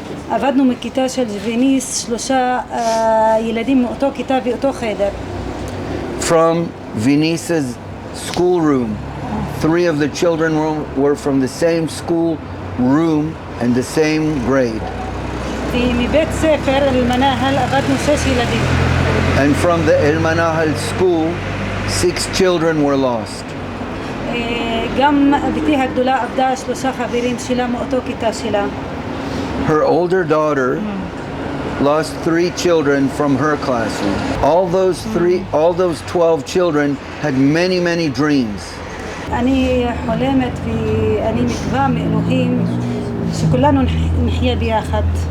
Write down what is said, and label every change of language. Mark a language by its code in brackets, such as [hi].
[he] עבדנו מכיתה של ויניס, 3 ילדים מאותו כיתה ואותו חדר. [en] From Venice's schoolroom, 3 of the children were from the same school room and the same grade. [he] מבית ספר אל-מנהל עבדנו 6 ילדים. [en] And from the El Manahal school, 6 children were lost. [he] גם בתי הגדולה עבדה 3 חברים שלה מאותו כיתה שלה. [en] Her older daughter lost 3 children from her classroom. All those 12 children had many, many dreams. [he] אני חולמת ואני מקווה מאלוהים שכולנו נחיה ביחד.